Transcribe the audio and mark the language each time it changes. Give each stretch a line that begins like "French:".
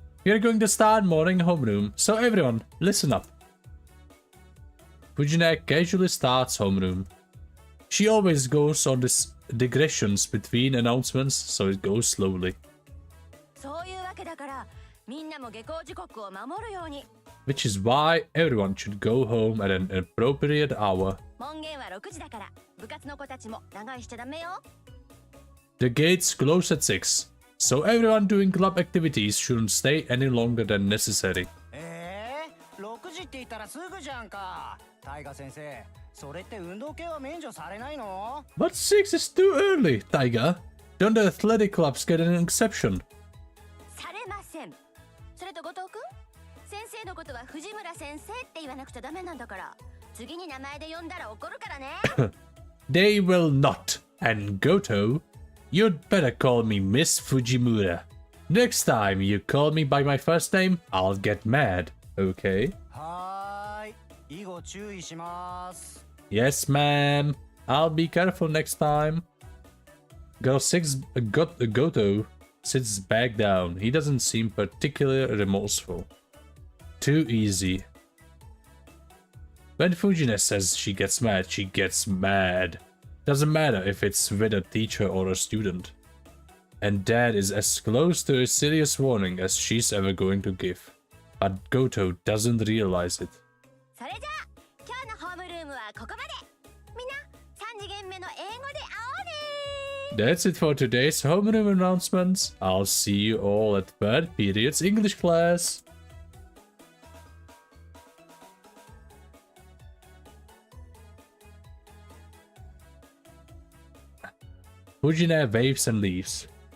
English: We are going to start morning homeroom, so everyone, listen up. Fujine casually starts homeroom. She always goes on this digressions between announcements, so it goes slowly.
Japanese: そういうわけだから、みんなも下校時刻を守るように。
English: Which is why everyone should go home at an appropriate hour.
Japanese: 門限は6時だから、部活の子たちも長居しちゃダメよ。
English: The gates close at 6, so everyone doing club activities shouldn't stay any longer than necessary.
Japanese: 6時って言ったらすぐじゃんか。タイガ先生、それって運動系は免除されないの？
English: But 6 is too early, Tiger. Don't the athletic clubs get an exception?
Japanese: されません。それと後藤くん、先生のことは藤村先生って言わなくちゃダメなんだから、次に名前で呼んだら怒るからね。
English: They will not. And Goto, you'd better call me Miss Fujimura. Next time you call me by my first name, I'll get mad. Okay?
Japanese: はーい。以後注意します。
English: Yes, ma'am. I'll be careful next time. Goto sits back down. He doesn't seem particularly remorseful. Too easy. When Fujine says she gets mad, she gets mad. Doesn't matter if it's with a teacher or a student. And that is as close to a serious warning as she's ever going to give. But Goto doesn't realize it.
Japanese: それじゃあ、今日のホームルームはここまで。みんな、3次元目の英語で会おうね。
English: That's it for today's homeroom announcements. I'll see you all at third period's English class. Fujine waves and leaves.